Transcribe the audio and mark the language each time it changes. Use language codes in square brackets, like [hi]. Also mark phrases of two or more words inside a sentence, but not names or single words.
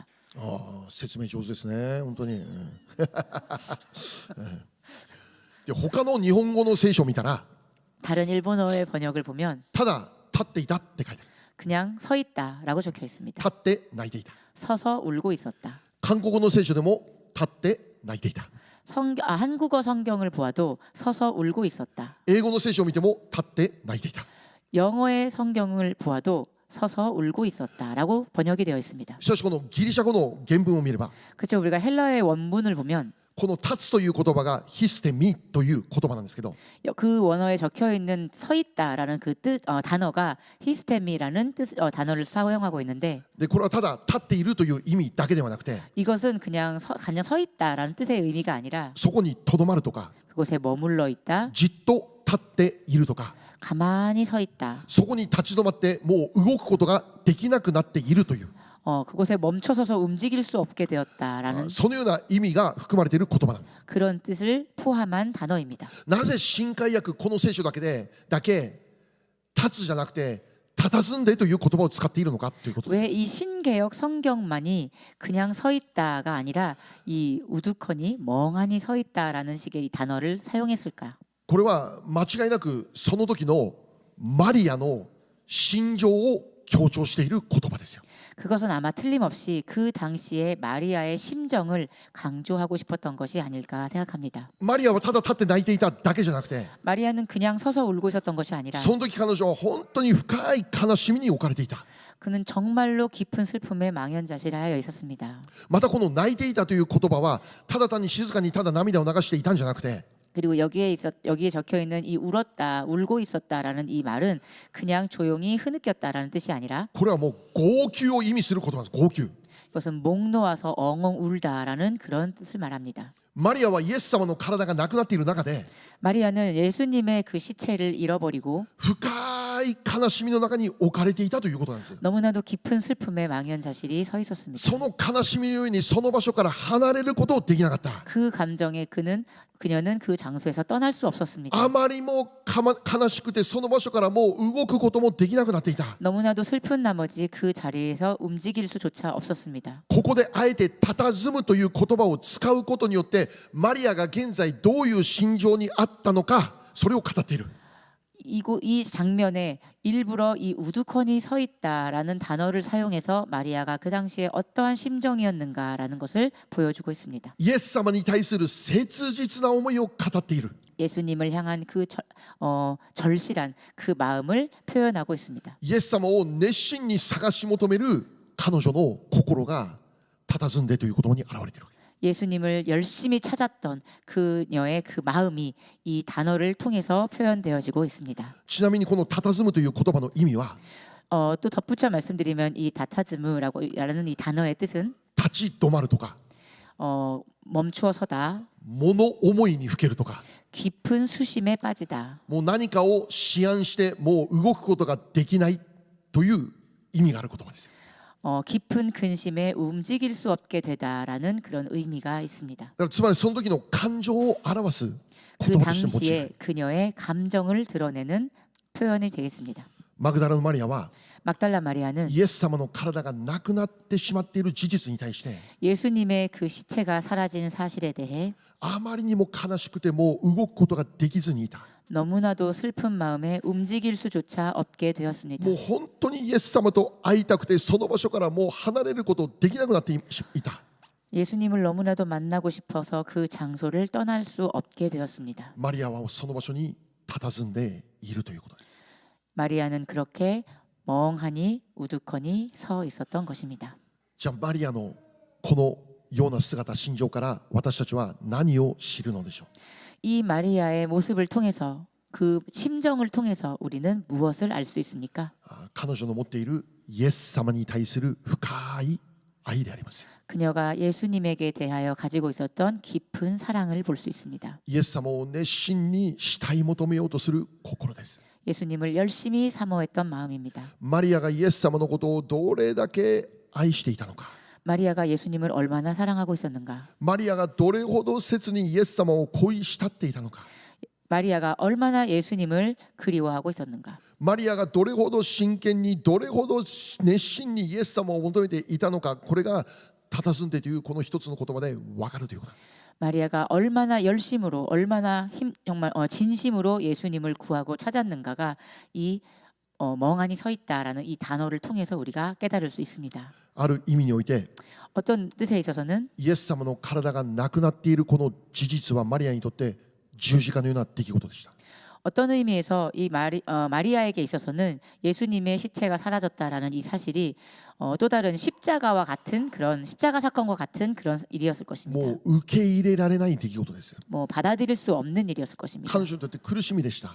[ja] 説明上手ですね本当に。で他の日本語の聖書を見たら [ko] 다른 일본어의 번역을 보면 [ja] ただ立っていたって書いてある。 [ko] 그냥 서 있다라고 적혀 있습니다. [ja] 立って泣いていた。 [ko] 서서 울고 있었다. [ja] 韓国語の聖書でも立って泣いていた。 [ko] 한국어 성경을 보아도 서서 울고 있었다. [ja] 英語の聖書を見ても立って泣いていた。 [ko] 영어의 성경을 보아도 서서 울고 있었다라고 번역이 되어 있습니다. [ja] しかしこのギリシャ語の原文を見れば [ko] 그렇죠. 우리가 헬라어의 원문을 보면 [ja] この立つという言葉がヒステミという言葉なんですけど [ko] 그 원어에 적혀 있는 서 있다라는 그 뜻 단어가 히스테미라는 뜻 단어를 사용하고 있는데 [ja] でこれはただ立っているという意味だけではなくて [ko] 이것은 그냥 서 있다라는 뜻의 의미가 아니라 [ja] そこにとどまるとか [ko] 그곳에 머물러 있다, [ja] じっと立っているとか [ko] 가만히 서 있다, [ja] そこに立ち止まってもう動くことができなくなっているという [ko] 그곳에 멈춰서서 움직일 수 없게 되었다라는 [ja] そのような意味が含まれている言葉なんです。 [ko] 그런 뜻을 포함한 단어입니다. [ja] なぜ新海訳この聖書だけ立つじゃなくて佇んでという言葉を使っているのかということです。 [ko] 왜 이 신개역 성경만이 그냥 서 있다가 아니라 이 우두커니 멍하니 서 있다라는 식의 이 단어를 사용했을까? [ja] これは間違いなくその時のマリアの心情を強調している言葉ですよ。 [ko] 그것은 아마 틀림없이 그 당시에 마리아의 심정을 강조하고 싶었던 것이 아닐까 생각합니다. [ja] マリアはただ立って泣いていただけじゃなくて [ko] 마리아는 그냥 서서 울고 있었던 것이 아니라 [ja] その時彼女は本当に深い悲しみに置かれていた。 [ko] 그는 정말로 깊은 슬픔에 망연자실하여 있었습니다. [ja] またこの泣いていたという言葉はただ単に静かにただ涙を流していたんじゃなくて [ko] 그리고 여기에 적혀 있는 이 울었다, 울고 있었다라는 이 말은 그냥 조용히 흐느꼈다라는 뜻이 아니라 [ja] これはもう号泣を意味する言葉です。号泣。 [ko] 이것은 목 놓아서 엉엉 울다라는 그런 뜻을 말합니다. [ja] マリアはイエス様の体がなくなっている中で [ko] 마리아는 예수님의 그 시체를 잃어버리고 [ja] 深い悲しみの中に置かれていたということなんです。 [ko] 너무나도 깊은 슬픔에 망연자실히 서 있었습니다. [ja] その悲しみの上にその場所から離れることをできなかった。 [ko] 그 감정에 그녀는 그 장소에서 떠날 수 없었습니다. [ja] あまりも悲しくてその場所からもう動くこともできなくなっていた。 [ko] 너무나도 슬픈 나머지 그 자리에서 움직일 수조차 없었습니다. [ja] ここであえて佇むという言葉を使うことによってマリアが現在どういう心情にあったのかそれを語っている。 [ko] 이 장면에 일부러 이 우두커니 서 있다라는 단어를 사용해서 마리아가 그 당시에 어떠한 심정이었는가라는 것을 보여주고 있습니다. [ja] イエス様に対する切実な思いを語っている。 [ko] 예수님을 향한 그 절실한 그 마음을 표현하고 있습니다. [ja] イエス様を熱心に探し求める彼女の心が佇んでという言葉に現れている。 [ko] 예수님을 열심히 찾았던 그녀의 그 마음이 이 단어를 통해서 표현되어지고 있습니다. [ja] ちなみにこの佇むという言葉の意味は [ko] 또 덧붙여 말씀드리면 이 다타즈무라는 이 단어의 뜻은 [ja] 立ち止まるとか [ko] 멈추어 서다, [ja] 物思いにふけるとか [ko] 깊은 수심에 빠지다, [ja] もう何かを思案してもう動くことができないという意味がある言葉ですよ。 [ko] 깊은 근심에 움직일 수 없게 되다라는 그런 의미가 있습니다. [ja] だからつまりその時の感情を表す [ko] 그 [ja] 言葉として用いる。 [ko] 당시에 그녀의 감정을 드러내는 표현이 되겠습니다. [ja] マグダラのマリアは [ko] 막달라 마리아는 [ja] イエス様の体がなくなってしまっている事実に対して [ko] 예수님의 그 시체가 사라진 사실에 대해 [ja] あまりにも悲しくてもう動くことができずにいた。 [ko] 너무나도 슬픈 마음에 움직일 수조차 없게 되었습니다. [ja] もう本当にイエス様と会いたくてその場所からもう離れることできなくなっていた。 [ko] 예수님을 너무나도 만나고 싶어서 그 장소를 떠날 수 없게 되었습니다. [ja] マリアはその場所に佇んでいるということです。 [ko] 마리아는 그렇게 멍하니 우두커니 서 있었던 것입니다. [ja] じゃあマリアのこのような姿、心情から私たちは何を知るのでしょう。 [ko] 이 마리아의 모습을 통해서 그 심정을 통해서 우리는 무엇을 알 수 있습니까? [ja] 彼女の持っているイエス様に対する深い愛であります。 [ko] 그녀가 예수님에게 대하여 가지고 있었던 깊은 사랑을 볼 수 있습니다. [ja] イエス様を熱心に慕い求めようとする心です。 [ko] 예수님을 열심히 사모했던 마음입니다. [ja] マリアがイエス様のことをどれだけ愛していたのか。 [ko] 마리아가 예수님을 얼마나 사랑하고 있었는가? [ja] マリアがどれほど切にイエス様を恋したっていたのか。 [ko] 마리아가 얼마나 예수님을 그리워하고 있었는가? [ja] マリアがどれほど真剣にどれほど熱心にイエス様を求めていたのか、これが佇んでというこの一つの言葉で分かるということです。 [ko] 마리아가 얼마나 열심으로 얼마나 정말 진심으로 예수님을 구하고 찾았는가가 이 멍하니 서 있다라는 이 단어를 통해서 우리가 깨달을 수 있습니다. [ja] ある意味において [ko] 어떤 뜻에 있어서는 [ja] イエス様の体がなくなっているこの事実はマリアにとって十字架のような出来事でした。 [ko] 어떤 의미에서 이 마리아에게 있어서는 예수님의 시체가 사라졌다라는 이 사실이 또 다른 십자가와 같은 그런 십자가 사건과 같은 그런 일이었을 것입니다. [ja] もう受け入れられない出来事ですよ。 [ko] 뭐 받아들일 수 없는 일이었을 것입니다. [ja] 彼女にとって苦しみでした。